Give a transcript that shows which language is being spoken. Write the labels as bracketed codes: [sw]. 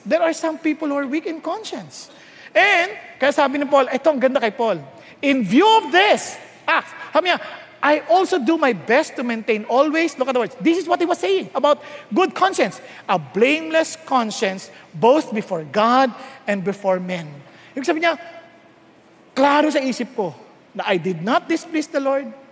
[en] There are some people who are weak in conscience. [tl] And, kaya sabi ni Paul, ito ang ganda kay Paul. [en] In view of this, [tl] sabi niya, [en] I also do my best to maintain always, look at the words, this is what he was saying about good conscience. A blameless conscience, both before God and before men. [tl] Ibig sabihin niya, klaro sa isip ko na [en] I did not displease the Lord.